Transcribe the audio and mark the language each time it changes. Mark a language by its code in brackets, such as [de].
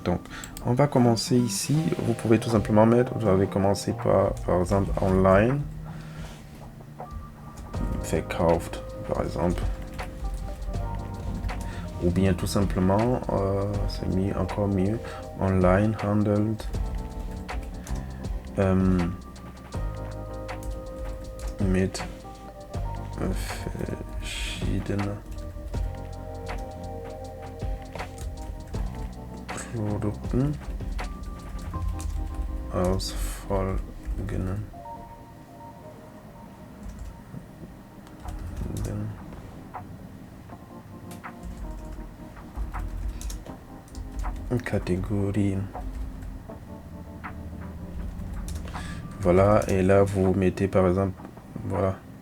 [fr] Donc, on va commencer ici. Vous pouvez tout simplement mettre, vous allez commencer par exemple, online. [de] Verkauft, [fr] par exemple. Ou bien tout simplement, c'est mieux, encore mieux, [de] online handelt. Mit verschiedenen Produkten aus folgenden Kategorien. [fr] Voilà, et là vous mettez par exemple, voilà.